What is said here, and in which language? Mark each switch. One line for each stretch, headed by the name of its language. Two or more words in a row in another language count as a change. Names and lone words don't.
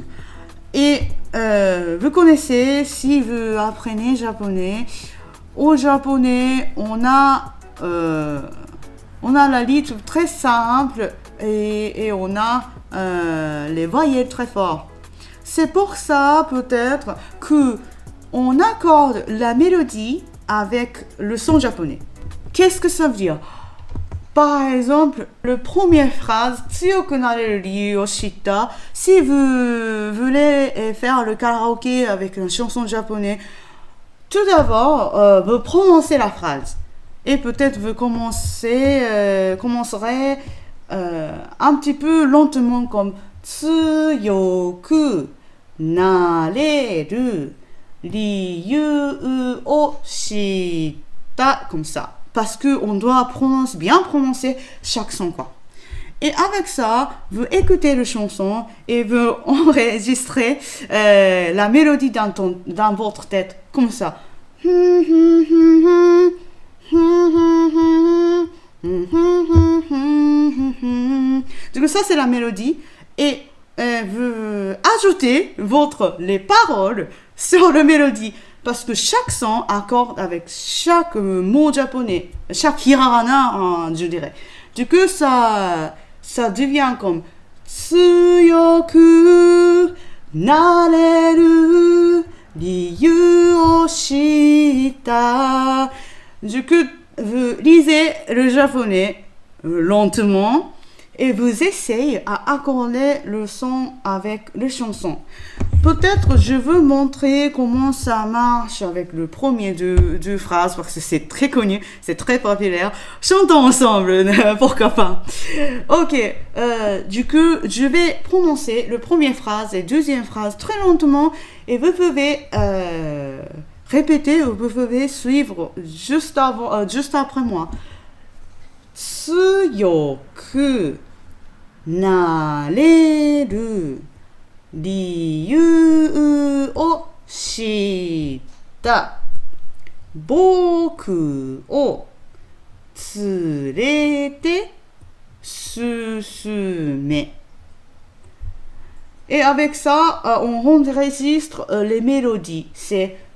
French: Et vous connaissez, si vous apprenez japonais, au japonais, on a le rythme très simple et on a les voyelles très forts. C'est pour ça peut-être que on accorde la mélodie avec le son japonais. Qu'est-ce que ça veut dire? Par exemple, la première phrase,
Japanese: 強くなれる理由を知った,
French: si vous voulez faire le karaoké avec une chanson japonaise, tout d'abord, vous prononcez la phrase. Et peut-être vous commencerez un petit peu lentement comme
Japanese: 強くなれる理由を知った,
French: comme ça. Parce qu'on doit bien prononcer chaque son, quoi. Et avec ça, vous écoutez la chanson et vous enregistrez la mélodie dans votre tête, comme ça. Du coup, ça c'est la mélodie. Et vous ajoutez les paroles sur la mélodie. Parce que chaque son accorde avec chaque mot japonais, chaque hiragana, je dirais. Du coup, ça devient comme
Japanese: 強くなれる理由を知った.
French: Du coup, vous lisez le japonais lentement et vous essayez à accorder le son avec les chansons. Peut-être je veux montrer comment ça marche avec le premier deux phrases parce que c'est très connu, c'est très populaire. Chantons ensemble, pourquoi pas. Ok, du coup, je vais prononcer la première phrase et deuxième phrase très lentement et vous pouvez répéter ou vous pouvez suivre juste après moi.
Japanese: 強くなれる理由を知った僕を連れて進め.
French: Et avec ça, on enregistre les mélodies. C'est